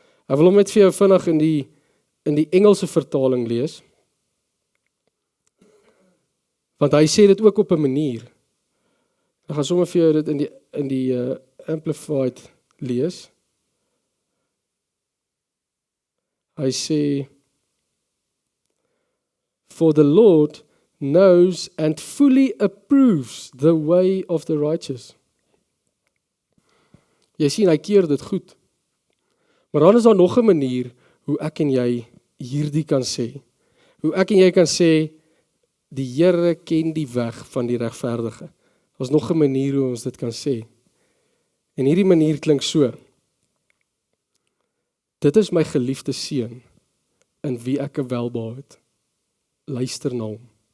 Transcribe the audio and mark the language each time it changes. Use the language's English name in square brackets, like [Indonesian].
[Afrikaans] Ek wil hom net vir jou vinnig in die Engelse vertaling lees, want hy sê dit ook op 'n manier. Ek gaan sommer vir jou dit in die Amplified lees. Hy sê, [English] "For the Lord knows and fully approves the way of the righteous." [Afrikaans] Jy sien, hy keer dit goed. Maar dan is daar nog 'n manier hoe ek en jy hierdie kan sê. Hoe ek en jy kan sê, die Here ken die weg van die regverdige. Daar's nog 'n manier hoe ons dit kan sê. En hierdie manier klink so: Dit is my geliefde seun, in wie ek 'n welbehae het. Luister na hom.